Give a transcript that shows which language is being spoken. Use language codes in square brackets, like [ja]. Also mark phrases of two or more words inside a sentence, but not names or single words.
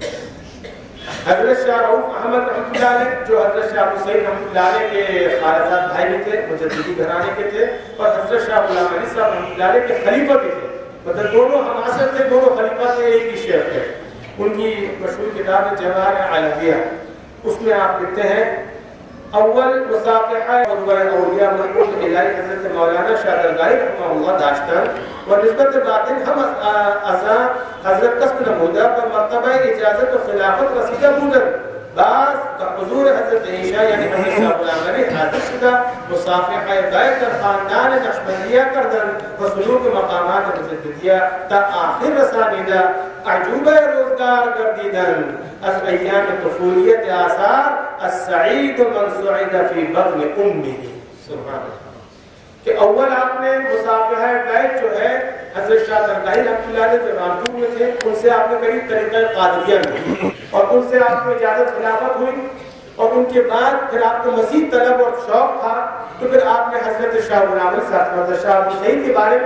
[ur] حضرت شاہ رؤوف احمد رحمۃ اللہ علیہ جو حضرت شاہ حسین رحمۃ اللہ علیہ کے خالصات بھائی بھی تھے، مجددی گھرانے کے تھے، اور حضرت شاہ غلام علی صاحب رحمۃ اللہ علیہ کے خلیفہ بھی تھے، مطلب دونوں ہماسر تھے، دونوں خلیفہ تھے، ایک ہی شیخ تھے۔ ان کی مشہور کتاب ہے جواہر عالمیہ، اس میں آپ لکھتے ہیں [fa] اول مصافحہ اولیاء منقول الہی حضرت مولانا شاہ درگاہی رحمہ اللہ داشتن و نسبت باطن ہم ازاں حضرت قسم نمودہ پر مرتبہ اجازت و خلافت رسیدہ بودن، بعض حضور حضرت عائشہ یعنی حضرت شاہ غلام علی حاضر شدہ مصافحہ غیر در خاندان نقشبندیہ کردن و سلوک مقامات مجددیہ تا آخر رسانیدہ عجوبہ روزگار گردیدن از ایام طفولیت آثار [ar] السعید من سعید فی بطن امہ۔ [ur] سبحان اللہ کہ اول آپ نے مصافحہ بیت جو ہے حضرت شاہ درگاہی رحمۃ اللہ علیہ جو رامپور میں تھے، ان سے آپ نے قریب طریقہ قادریہ میں، اور ان سے آپ کو اجازت خلافت ہوئی، اور ان کے بعد پھر آپ کو مزید طلب اور شوق تھا، تو پھر آپ نے حضرت شاہ غلام علی صاحب، حضرت شاہ ابو سعید کے بارے